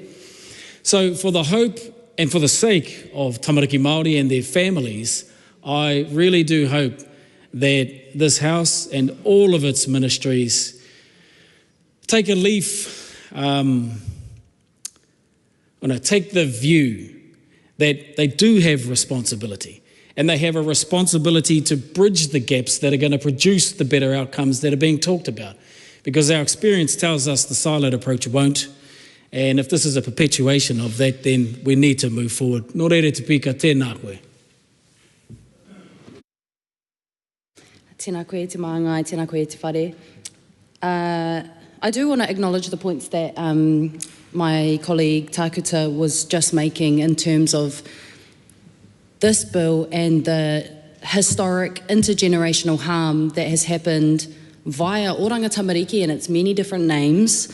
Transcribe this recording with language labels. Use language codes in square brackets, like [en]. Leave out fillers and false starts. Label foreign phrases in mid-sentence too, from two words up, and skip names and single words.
[en] So for the hope and for the sake of [mi] Tamariki Māori [en] and their families, I really do hope that this House and all of its ministries take a leaf, take the view that they do have responsibility and they have a responsibility to bridge the gaps that are going to produce the better outcomes that are being talked about. Because our experience tells us the siloed approach won't. And if this is a perpetuation of that, then we need to move forward. [mi] Nō reire te pika, tēnā koe. Tēnā koe te maangai, tēnā koe te whare. [en] I do want to acknowledge the points that my colleague Takuta was just making in terms of this bill and the historic intergenerational harm that has happened via Oranga Tamariki and its many different names.